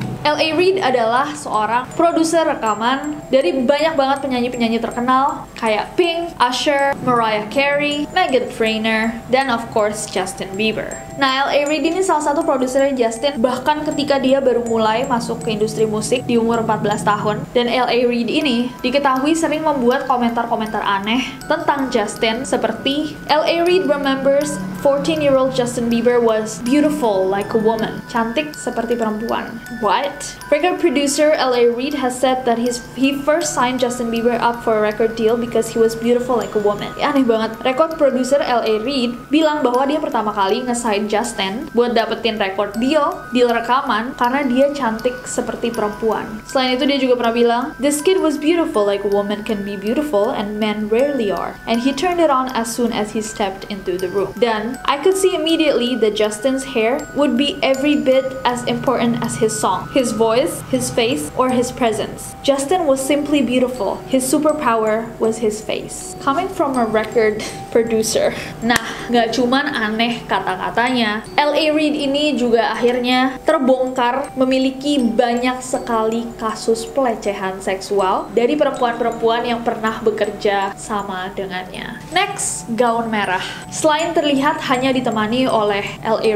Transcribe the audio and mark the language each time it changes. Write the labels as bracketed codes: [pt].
[id] L.A. Reid adalah seorang produser rekaman dari banyak banget penyanyi-penyanyi terkenal kayak Pink, Usher, Mariah Carey, Meghan Trainor, dan of course Justin Bieber. Nah, L.A. Reid ini salah satu produsernya Justin bahkan ketika dia baru mulai masuk ke industri musik di umur 14 tahun. Dan L.A. Reid ini diketahui sering membuat komentar-komentar aneh tentang Justin seperti L.A. [en] Reid remembers 14-year-old Justin Bieber was beautiful like a woman. [id] Cantik seperti perempuan. [en] What? Record producer [id] L.A. [en] Reid has said that he first signed Justin Bieber up for a record deal because he was beautiful like a woman. [id] Ya, aneh banget. Record producer L.A. Reid bilang bahwa dia pertama kali nge-sign Justin buat dapetin record deal rekaman karena dia cantik seperti perempuan. Selain itu dia juga pernah bilang, [en] "This kid was beautiful like a woman can be beautiful and men rarely are. And he turned it on as soon as he stepped into the room." Dan I could see immediately that Justin's hair would be every bit as important as his song, his voice, his face, or his presence. Justin was simply beautiful. His superpower was his face. Coming from a record producer. [id] Nah, nggak cuman aneh kata-katanya, L.A. Reid ini juga akhirnya terbongkar memiliki banyak sekali kasus pelecehan seksual dari perempuan-perempuan yang pernah bekerja sama dengannya. Next, gaun merah. Selain terlihat hanya ditemani oleh L.A.